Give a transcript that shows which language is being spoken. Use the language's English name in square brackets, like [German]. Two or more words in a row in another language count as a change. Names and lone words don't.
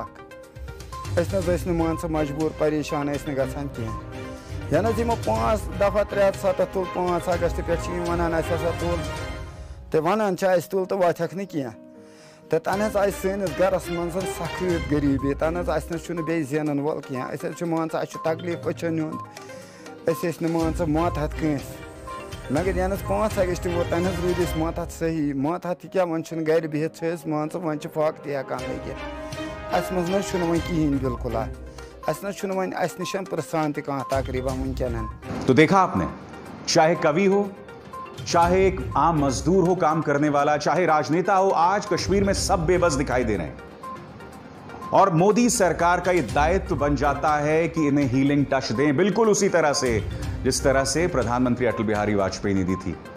[Kashmiri] मान मजबूर परेशान गसान कह यन 5 दफा 3 तुल 5 अगस्त पे वन तुल तो वन तुल तो वाथक न कह तो तन सैनिस गरस मन सख्त गरीबी, तन बे जेनन वोल कह मान तकलीफ अचन हूं मान मातहत कंस मगर यन 5 अगस्त वो तन रूद मातहत सही। मातहत क्या वन गर बिहत मान वन फाक तक लगित मन वो कहें बिल्कुल वन निश प्रसान तह तकरीबन वनकन। [Hindi] तो देखा आपने, चाहे कवि हो, चाहे एक आम मजदूर हो काम करने वाला, चाहे राजनेता हो, आज कश्मीर में सब बेबस दिखाई दे रहे हैं। और मोदी सरकार का यह दायित्व बन जाता है कि इन्हें [English] healing touch [Hindi] दें, बिल्कुल उसी तरह से जिस तरह से प्रधानमंत्री अटल बिहारी वाजपेयी ने दी थी।